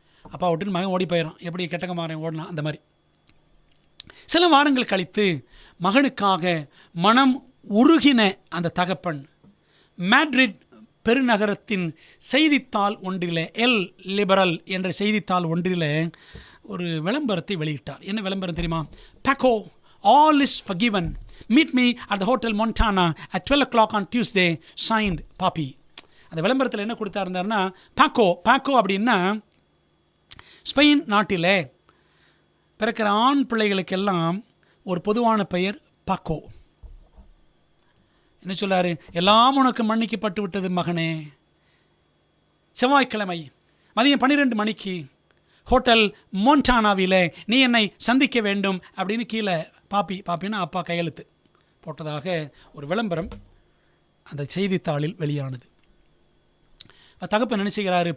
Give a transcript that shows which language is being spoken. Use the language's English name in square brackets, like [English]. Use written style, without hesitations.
[Tamil] அப்பா விட்டுன்னு மகன் ஓடி போயிடறான். எப்படி கெட்டகமாரன் ஓடலாம் அந்த மாதிரி. சில வாரங்கள் கழித்து மகனுக்காக மனம் உருகின அந்த தகப்பன் மேட்ரிட் பெருநகரத்தின் செய்தித்தாள் ஒன்றில், எல் லிபரல் என்ற செய்தித்தாள் ஒன்றில் ஒரு விளம்பரத்தை வெளியிட்டார். என்ன விளம்பரம் தெரியுமா? [English] Paco, all is forgiven, meet me at the hotel Montana at 12 o'clock on Tuesday, signed Papi. [Tamil] அந்த விளம்பரத்தில் என்ன கொடுத்தாருந்தாருன்னா, பாக்கோ அப்படின்னா ஸ்பெயின் நாட்டில் பிறக்கிற ஆண் பிள்ளைகளுக்கெல்லாம் ஒரு பொதுவான பெயர் பாக்கோ. என்ன சொல்லாரு? எல்லாம் உனக்கு மன்னிக்கப்பட்டு விட்டது மகனே. செவ்வாய்க்கிழமை மதியம் 12 மணிக்கு ஹோட்டல் மோன்டானாவில் நீ என்னை சந்திக்க வேண்டும் அப்படின்னு கீழே பாப்பின்னா அப்பா கையெழுத்து போட்டதாக ஒரு விளம்பரம் அந்த செய்தித்தாளில் வெளியானது. தகப்பன் என்ன செய்கிறாரு?